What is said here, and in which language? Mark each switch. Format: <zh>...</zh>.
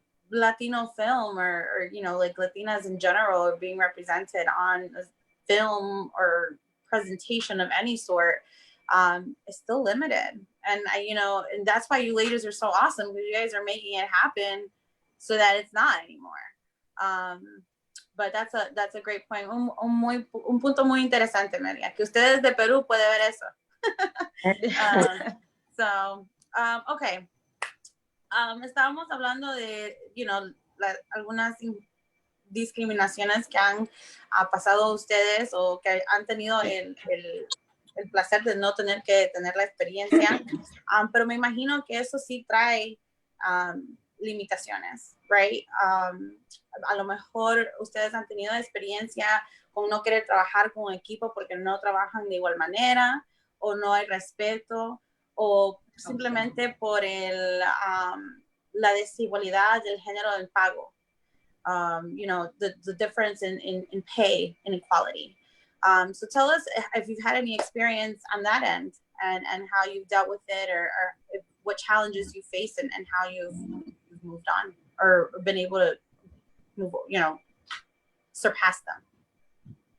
<en>Latino film or you know, like Latinas in general are being represented on a film or presentation of any sort is still limited. And you know, and that's why you ladies are so awesome, because you guys are making it happen so that it's not anymore. But that's a great point.</en> <es>Un punto muy interesante, María, que ustedes de Perú puede ver eso. Okay. Estábamos hablando de,</es> <en>you know,</en> <es>algunas discriminaciones que han pasado a ustedes o que han tenido el placer de no tener que tener la experiencia, pero me imagino que eso sí trae limitaciones, right? A lo mejor ustedes han tenido experiencia con no querer trabajar con un equipo porque no trabajan de igual manera, o no hay respeto, o simplemente por la desigualdad del género del pago.</es> <en>You know, the difference in pay inequality. So tell us if you've had any experience on that end, and how you've dealt with it, or what challenges you face, and how you've moved on or been able to move, you know, surpass them.</en>